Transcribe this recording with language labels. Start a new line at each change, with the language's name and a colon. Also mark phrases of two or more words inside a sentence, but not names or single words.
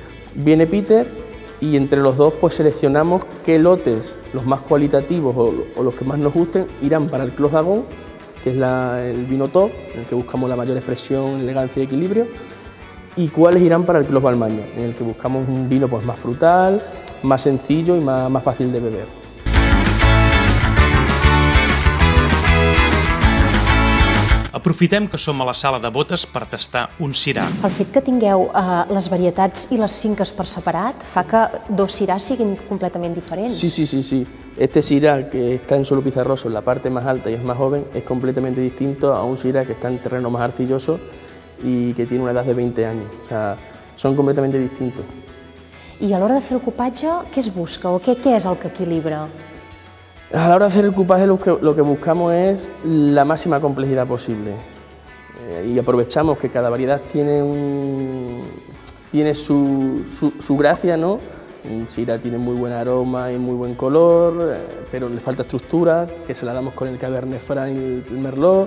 Spanish: Entonces viene Peter, y entre los dos pues seleccionamos qué lotes, los más cualitativos o los que más nos gusten, irán para el Clos d'Agón, que es el vino top, en el que buscamos la mayor expresión, elegancia y equilibrio, y cuáles irán para el Clos Balmaña, en el que buscamos un vino pues más frutal, más sencillo y más fácil de beber.
Catalan: Aprofitem que som a la sala de botes per tastar un Syrah. El fet que tingueu les varietats i les finques per separat fa que dos Syrahs siguin completament diferents. Sí.
Spanish: Este Syrah que está en suelo pizarroso en la parte más alta y es más joven es completamente distinto a un Syrah que está en terreno más arcilloso y que tiene una edad de 20 años. O sea, son completamente distintos.
Catalan: I a l'hora de fer el cupatge, què es busca o què és el que equilibra?
Spanish: A la hora de hacer el cupaje lo que buscamos es la máxima complejidad posible y aprovechamos que cada variedad tiene su gracia, ¿no? Un Syrah tiene muy buen aroma y muy buen color, pero le falta estructura, que se la damos con el Cabernet Franc y el Merlot.